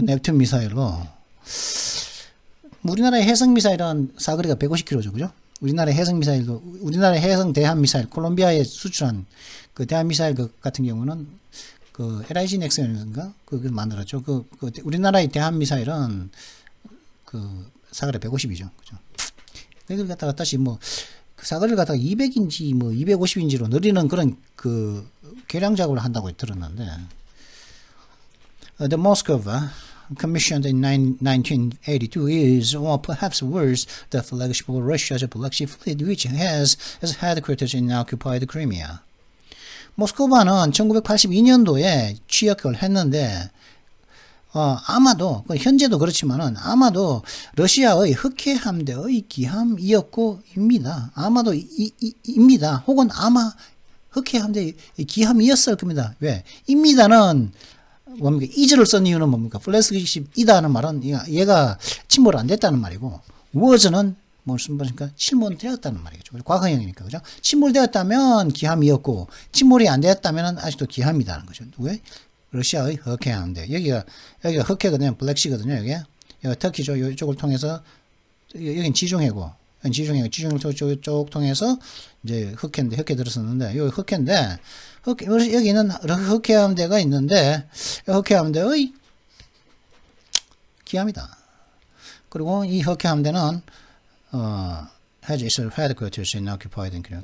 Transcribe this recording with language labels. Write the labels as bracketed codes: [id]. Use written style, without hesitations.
[ko] 넵튠 미사일로. 우리나라의 해상 미사일은 사거리가 150km죠, 그죠? 우리나라의 해상 미사일도 우리나라의 해상 대한 미사일 콜롬비아에 수출한 그 대한 미사일 같은 경우는 그 LIG 넥슨인가 그걸 만들었죠. 우리나라의 대한 미사일은 그 사거리 150이죠, 그죠? 이걸 갖다가 다시 뭐 그 사거리를 갖다가 200인지 뭐 250인지로 늘리는 그런 그 개량 작업을 한다고 들었는데, [en] the Moskva commissioned in 1982 is, or perhaps worse, the flagship of Russia's Black Sea Fleet, which has its headquarters in occupied Crimea. [ko] 모스크바는 1982년도에 취역을 했는데, 아마도, 현재도 그렇지만은, 아마도 러시아의 흑해 함대의 기함이었고, 입니다. 아마도, 입니다. 혹은 아마 흑해 함대의 기함이었을 겁니다. 왜? 입니다는, 뭡니까? 이즈를 쓴 이유는 뭡니까? 플래그십이다는 말은 얘가 침몰 안 됐다는 말이고, 워즈는 무슨 말입니까? 침몰되었다는 말이겠죠. 과거형이니까, 그죠? 침몰되었다면 기함이었고, 침몰이 안 되었다면 아직도 기함이다는 거죠. 왜? 러시아의 흑해함대. 여기가 흑해거든요. 블랙시거든요. 여기 터키죠. 이쪽을 통해서, 여긴 지중해고, 지중해 쪽 통해서 이제 흑해 들었었는데, 여기 흑해인데, 여기는 흑해함대가 있는데, 흑해함대의 기함이다. 그리고 이 흑해함대는 [en] has its headquarters in occupied Crimea.